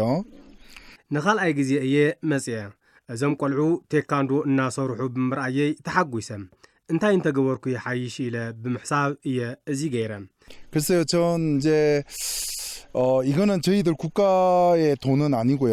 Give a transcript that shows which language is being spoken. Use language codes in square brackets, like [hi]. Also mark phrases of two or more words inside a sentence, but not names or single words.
[ti] ንኻልኣይ ግዜ እየ መጽየ እዞም ቆልዑ ቴካንዶ እናሰርሑ ብምርኣየይ ተሓጒሰም እንታይ እንተገበርኩ ይሓይሽ ኢለ ብምሕሳብ እየ እዚ ገይረ [ko] 글쎄요 전 이제 이거는 저희들 국가의 돈은 아니고요.